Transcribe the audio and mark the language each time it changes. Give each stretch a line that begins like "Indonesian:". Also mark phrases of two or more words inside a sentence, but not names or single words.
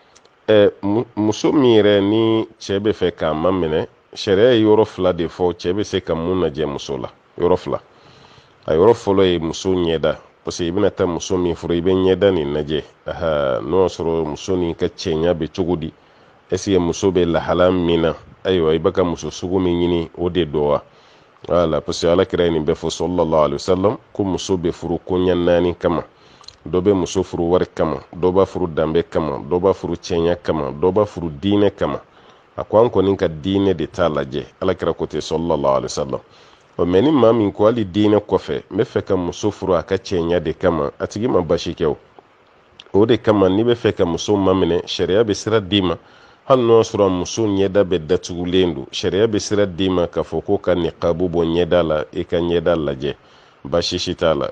Bambara: Muso min yɛrɛ ni cɛ bɛ fɛ k'a ma minɛ, sariya ye yɔrɔ fila de fɔ cɛ bɛ se ka mun lajɛ muso la, yɔrɔ fila. A yɔrɔ fɔlɔ ye muso ɲɛda,
French: parce que
Bambara: i bɛna taa muso min furu i bɛ ɲɛda nin lajɛ. N'o y'a sɔrɔ muso nin ka cɛɲa bɛ cogo di,
French: est-ce que
Bambara: muso bɛ lahala min na, ayiwa i bɛ ka muso sugu min ɲini o de don wa. Voilà,
French: parce que
Bambara: alakira ye nin bɛɛ fɔ
Arabic: صلى الله عليه وسلم
Bambara: ko muso bɛ furu koɲɛ 4 kama. Dɔ bɛ muso furu wari kama, dɔ b'a furu danbe kama, dɔ b'a furu cɛɲa kama, dɔ b'a furu diinɛ kama. A ko an kɔni ka diinɛ de t'a lajɛ, alakira ko ten
Arabic: صلى الله عليه وسلم.
Bambara: Mais ni maa min ko hali diinɛ kɔfɛ n bɛ fɛ ka muso furu a ka cɛɲa de kama, a tigi ma basi kɛ o de kama n'i bɛ fɛ ka muso maminɛ sariya bɛ sira d'i ma, hali n'o y'a sɔrɔ muso ɲɛda bɛ datugulen don, sariya bɛ sira d'i ma k'a fɔ ko ka niqabu bɔ ɲɛda la, i ka ɲɛda lajɛ, basi si t'a la.